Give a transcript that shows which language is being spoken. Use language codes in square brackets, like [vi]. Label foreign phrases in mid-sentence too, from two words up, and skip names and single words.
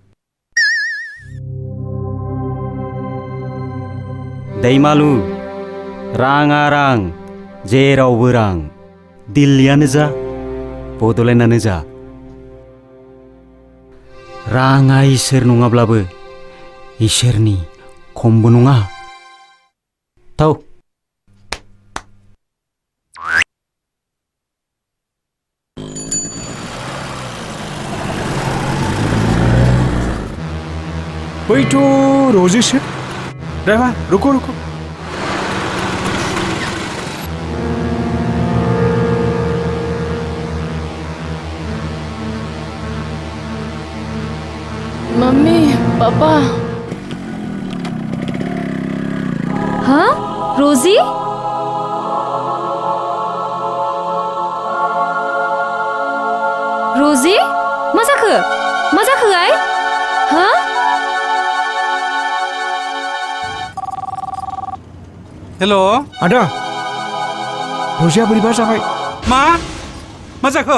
[brx] दैमालु राङा रां जेरावबो रां दिल्लीयानो जा बड'लेण्डआनो जा राङा इसोर नङाब्लाबो इसोरनि खमबो नङा थौ बैथ' रजेसो ड्राइभार [hi] रुको रुको [brx] मम्मी पापा हाँ रोजी रोजी मा जाखो आइ हाँ हेल' आदा रजिया बोरैबा जाबाय मा जाखो